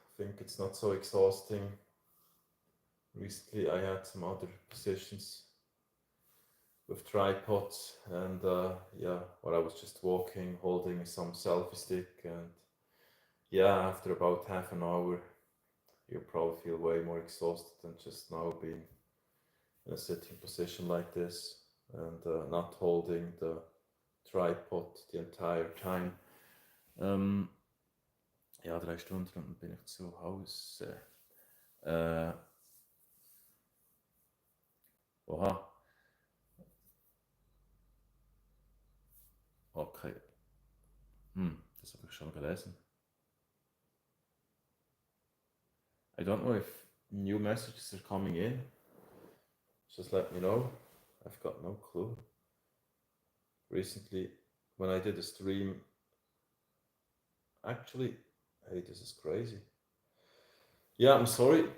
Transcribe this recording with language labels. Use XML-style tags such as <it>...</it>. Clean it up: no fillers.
<en>I think it's not so exhausting. Recently I had some other positions with tripods, and where I was just walking, holding some selfie stick, and yeah, after about half an hour, you probably feel way more exhausted than just now being in a sitting position like this and not holding the tripod the entire time.</en> <de>Ja, 3 Stunden und dann bin ich zu Hause. Äh, oha, okay. Das habe ich schon gelesen.</de> <en>I don't know if new messages are coming in. Just let me know. I've got no clue. Recently, when I did a stream, actually, hey, this is crazy. Yeah, I'm sorry.</en>